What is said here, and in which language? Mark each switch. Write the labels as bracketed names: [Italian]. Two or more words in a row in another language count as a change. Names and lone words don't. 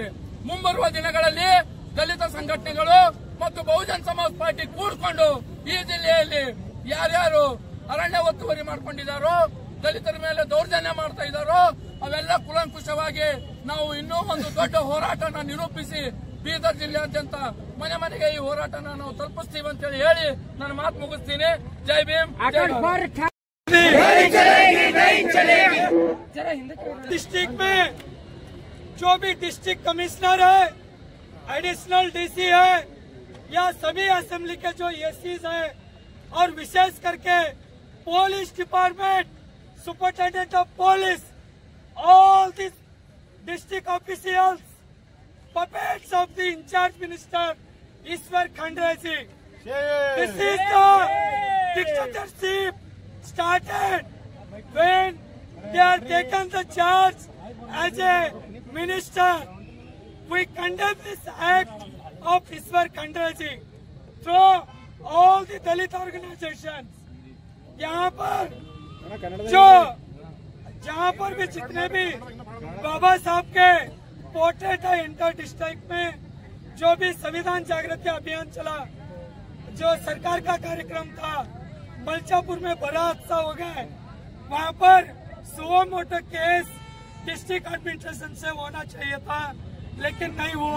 [Kannada] ಮುಂಬರುವ ದಿನಗಳಲ್ಲಿ ದಲಿತ ಸಂಘಟನೆಗಳು ಮತ್ತು ಬಹುಜನ್ ಸಮಾಜ್ ಪಾರ್ಟಿ ಕೂಡಿಕೊಂಡು ಈ ಜಿಲ್ಲೆಯಲ್ಲಿ ಯಾರ್ಯಾರು ಅರಣ್ಯ ಒತ್ತುವರಿ ಮಾಡ್ಕೊಂಡಿದ್ದಾರೋ, ದಲಿತರ ಮೇಲೆ ದೌರ್ಜನ್ಯ ಮಾಡ್ತಾ ಇದ್ದಾರೋ ಅವೆಲ್ಲ ಕುಲಂಕುಷವಾಗಿ ನಾವು ಇನ್ನೂ ಒಂದು ದೊಡ್ಡ ಹೋರಾಟನ ನಿರೂಪಿಸಿ ಬೀದರ್ ಜಿಲ್ಲೆಯಾದ್ಯಂತ ಮನೆ ಮನೆಗೆ ಈ ಹೋರಾಟನ ನಾವು ತಲುಪಿಸ್ತೀವಿ ಅಂತ ಹೇಳಿ ನನ್ನ ಮಾತು ಮುಗಿಸ್ತೀನಿ. ಜೈ ಭೀಮ್. [Hindi] डिस्ट्रिक्ट में जो भी [English] district commissioner [Hindi] है, [English] additional DC [Hindi] है, या सभी असेंबली के जो एसीज है और विशेष करके [English] police department, superintendent of police, all these district officials, puppets of the in-charge minister Ishwar Khandre ji. This is the dictatorship started when they are taken the charge as a minister. We condemn this act of Iswar Khandraji through all the Dalit organizations. [Hindi] यहाँ पर जहाँ पर भी जितने भी बाबा साहब के पोर्ट्रेट है [English] inter district [Hindi] में, जो भी संविधान जागृति अभियान चला, जो सरकार का कार्यक्रम था, मलचापुर में बड़ा हादसा हो गया, वहाँ पर [English] suo motu case district administration [Hindi] से होना चाहिए था, लेकिन नहीं हुआ।